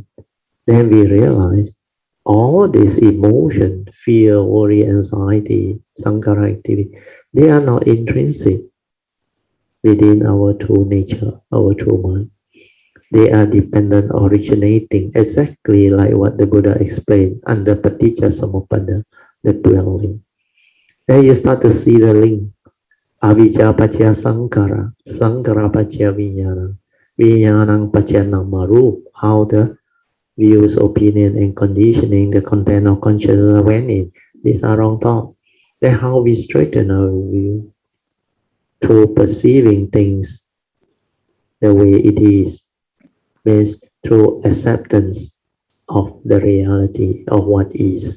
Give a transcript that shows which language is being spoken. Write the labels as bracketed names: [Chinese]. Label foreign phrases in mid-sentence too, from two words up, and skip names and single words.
[English] Then we realize all this emotion, fear, worry, anxiety, sankhara activity, they are not intrinsic within our true nature, our true mind. They are dependent, originating, exactly like what the Buddha explained under [Pali] Paticca Samuppada, [English] the dwelling. Then you start to see the link. [Pali] Avijja paccaya sankhara, sankhara paccaya vijnana, vijnanang paccaya namarupa, [English] how the views, opinion, and conditioning, the content of consciousness went in. These are wrong thoughts. Then how we straighten our view through perceiving things the way it is, means through acceptance of the reality of what is.